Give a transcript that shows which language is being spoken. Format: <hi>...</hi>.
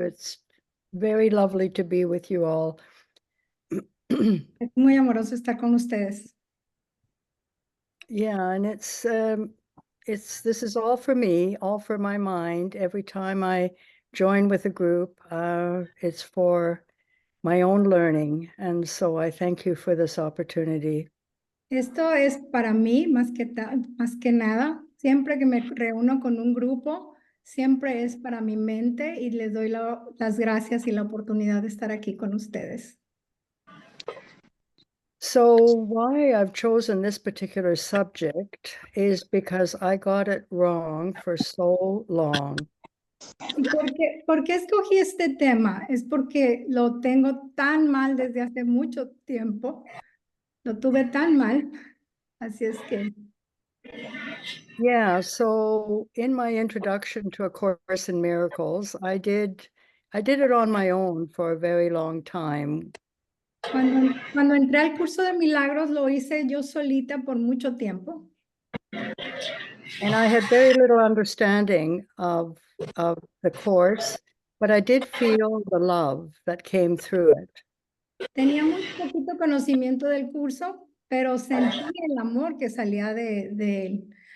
<en>It's very lovely to be with you all.</en> <es>Es muy amoroso estar con ustedes.</es> <en>Yeah, and this is all for me, all for my mind. Every time I join with a group, it's for my own learning. And so I thank you for this opportunity.</en> <es>Esto es para mí más que nada. Siempre que me reúno con un grupo, siempre es para mi mente y les doy las gracias y la oportunidad de estar aquí con ustedes.</es> <en>So why I've chosen this particular subject is because I got it wrong for so long.</en> <es>¿Por qué escogí este tema? Es porque lo tengo tan mal desde hace mucho tiempo. Lo tuve tan mal. Así es que...</es> <en>Yeah, so in my introduction to A Course in Miracles, I did it on my own for a very long time.</en> <es>Cuando entré al curso de milagros, lo hice yo solita por mucho tiempo.</es> <en>And I had very little understanding of the course, but I did feel the love that came through it.</en> <es>Tenía muy poquito conocimiento del curso, pero sentí el amor que salía de él.</es>